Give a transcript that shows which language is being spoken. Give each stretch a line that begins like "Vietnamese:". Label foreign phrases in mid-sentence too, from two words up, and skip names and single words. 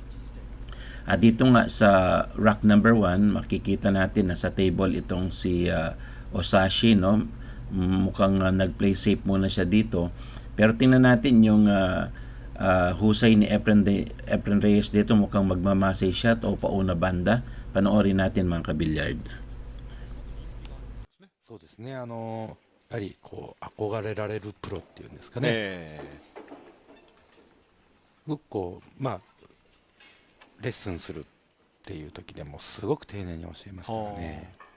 Filipino: At dito nga sa rack number 1, makikita natin na sa table itong si Osashi, no? Mukhang nag-play safe muna siya dito. Pero tingnan natin yung husay ni Efren Reyes dito, mukhang magmamasay shot o pauna banda. Panoorin natin mga kabilyard.
Japanese: そうですね、やはりこう憧れられるプロっていうんですかね、すごくこうレッスンするっていう時でもすごく丁寧に教えますからね。